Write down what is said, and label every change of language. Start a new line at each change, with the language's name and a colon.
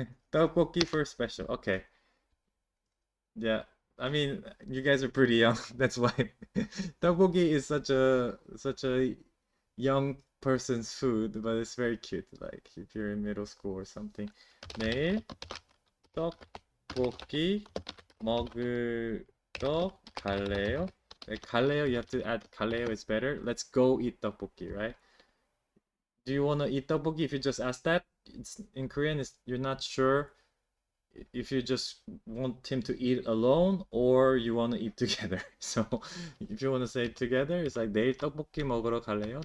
English: 떡볶이 for special. Okay. Yeah. I mean, you guys are pretty young. That's why 떡볶이 is such a young person's food, but it's very cute. Like if you're in middle school or something.
Korean: 내일 떡볶이 먹으러 갈래요?
English: Like 갈래요, you have to add 갈래요 is better. Let's go eat 떡볶이, right? Do you want to eat 떡볶이? If you just ask that, it's in Korean, you're not sure if you just want him to eat alone or you want to eat together. So if you want to say together, it's like
Korean: 내일 떡볶이 먹으러 갈래요?